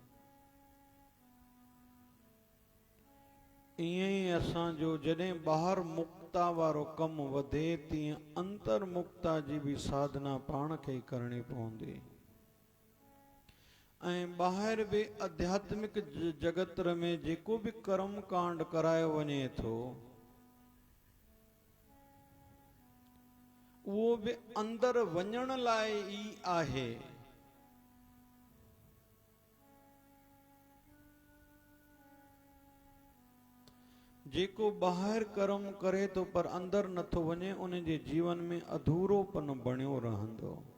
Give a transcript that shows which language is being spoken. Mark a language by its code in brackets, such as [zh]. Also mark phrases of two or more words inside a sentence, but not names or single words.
[sd] ईअं ई असांजो जॾहिं ॿाहिरि मुक्ता वारो कमु वधे तीअं अंतर्मुक्ता जी बि साधना पाण खे ई करणी पवंदी। ऐं ॿाहिरि बि आध्यात्मिक जगत में जेको बि कर्म कांड करायो वञे थो उहो बि अंदरि वञण लाइ ई आहे। जेको ॿाहिरि कर्म करे थो पर अंदरि नथो वञे उन जे जीवन में अधूरोपन बणियो रहंदो।